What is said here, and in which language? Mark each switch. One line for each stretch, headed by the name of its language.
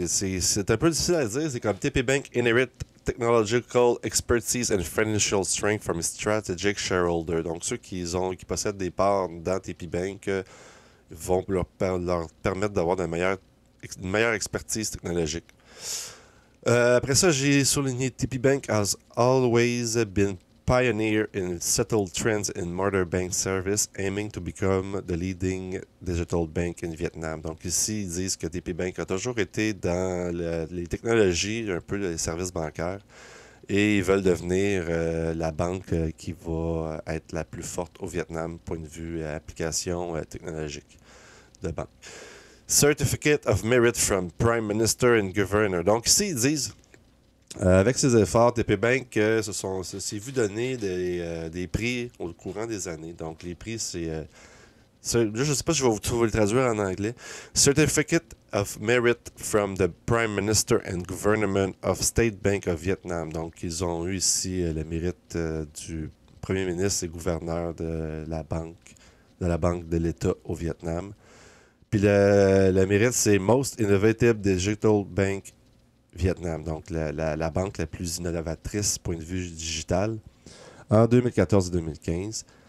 French: C'est un peu difficile à dire. C'est comme TP Bank
English: Inherit Technological Expertise and Financial Strength from a Strategic Shareholder.
French: Donc, ceux qui possèdent des parts dans TP Bank vont leur permettre d'avoir une meilleure expertise technologique. Après ça, j'ai souligné
English: TP Bank has always been pioneer in settled trends in modern bank service, aiming to become the leading digital bank in Vietnam.
French: Donc ici, ils disent que TP Bank a toujours été dans les technologies, un peu les services bancaires, et ils veulent devenir la banque qui va être la plus forte au Vietnam, point de vue application technologique de banque.
English: Certificate of Merit from Prime Minister and Governor.
French: Donc ici, ils disent, avec ses efforts, TP Bank s'est vu donner des prix au courant des années. Donc les prix, je ne sais pas si je vais vous le traduire en anglais.
English: Certificate of Merit from the Prime Minister and Government of State Bank of Vietnam.
French: Donc ils ont eu ici le mérite du Premier ministre et gouverneur de la banque de l'État au Vietnam. Puis le mérite, c'est
English: Most Innovative Digital Bank Vietnam,
French: donc la banque la plus innovatrice point de vue digital en 2014 et 2015.